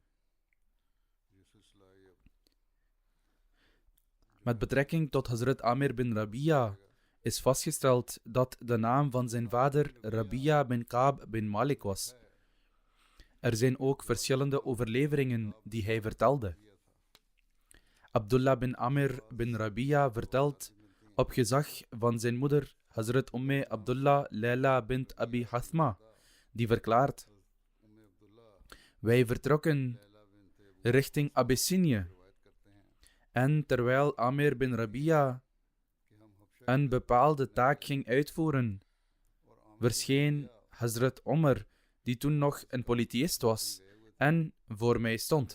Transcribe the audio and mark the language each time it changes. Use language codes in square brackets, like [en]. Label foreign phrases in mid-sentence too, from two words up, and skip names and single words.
[nl] Met betrekking tot Hazrat Amir bin Rabia is vastgesteld dat de naam van zijn vader Rabia bin Kaab bin Malik was. Er zijn ook verschillende overleveringen die hij vertelde. Abdullah bin Amir bin Rabia vertelt op gezag van zijn moeder Hazrat Abdullah Layla bint Abi Hathma, die verklaart: wij vertrokken richting Abyssinië en terwijl Amir bin Rabia een bepaalde taak ging uitvoeren, verscheen Hazrat Omar, die toen nog een polytheïst was en voor mij stond.